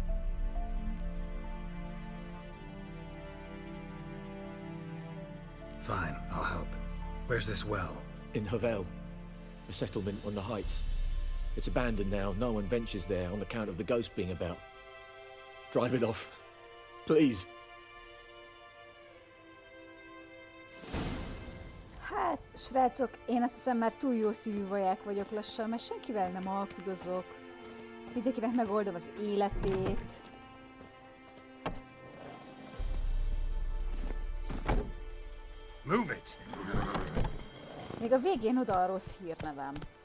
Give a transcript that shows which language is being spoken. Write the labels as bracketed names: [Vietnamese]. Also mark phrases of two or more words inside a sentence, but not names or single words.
[English] Fine, I'll help. Where's this well? In Havel, a settlement on the heights. It's abandoned now. No one ventures there on account of the ghost being about. Drive it off. Please. [Hungarian] Hát, srácok, én azt hiszem már túl jó szívű vaják vagyok lassan, mert senkivel nem alkudozok. Mindenkinek megoldom az életét. [English] Move it! [Hungarian] Még a végén oda a rossz hírnevem.